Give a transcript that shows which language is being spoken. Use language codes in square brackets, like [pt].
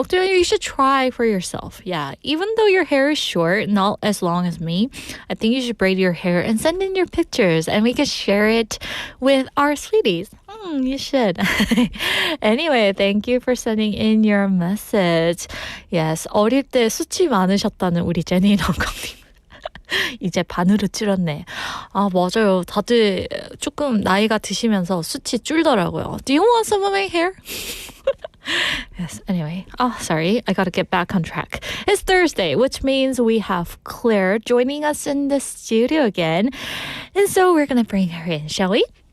[en] You should try for yourself. Yeah, even though your hair is short, not as long as me, I think you should braid your hair and send in your pictures and we can share it with our sweeties. You should. Anyway, thank you for sending in your message. Yes, [ko] 어릴 때 수치 많으셨다는 우리 제니 덩콩님. 이제 반으로 줄었네. 아, 맞아요. 다들 조금 나이가 드시면서 수치 줄더라고요. [en] Do you want some of my hair? Yes, anyway. Oh, sorry. I gotta get back on track. It's Thursday, which means we have Claire joining us in the studio again. And so we're gonna bring her in, shall we?